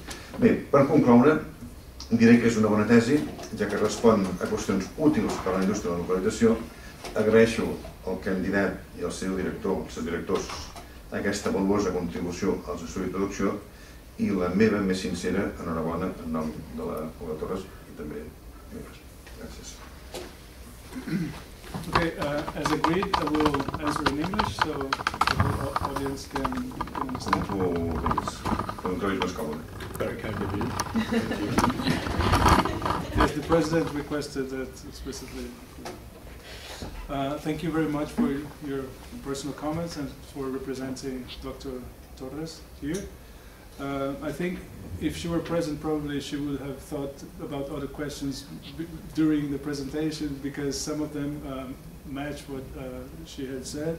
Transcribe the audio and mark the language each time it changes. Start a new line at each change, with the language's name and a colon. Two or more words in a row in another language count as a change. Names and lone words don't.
Catalan: Bé, per concloure, diré que és una bona tesi, ja que respon a qüestions útils per a la indústria de la localització. Agraeixo al candidat i al seu director, els seus directors, aquesta valuosa contribució als estudis de traducció i la meva més sincera enhorabona en nom de la Paula Torres i també meves. Gràcies.
English: Okay, as agreed, I will answer in English so the audience can understand.
Catalan: Com tu trobis més còmode.
English: Very kind of you. Yes, the President requested that explicitly. Thank you very much for your personal comments and for representing Dr. Torres here. I think if she were present, probably she would have thought about other questions during the presentation because some of them match what she had said.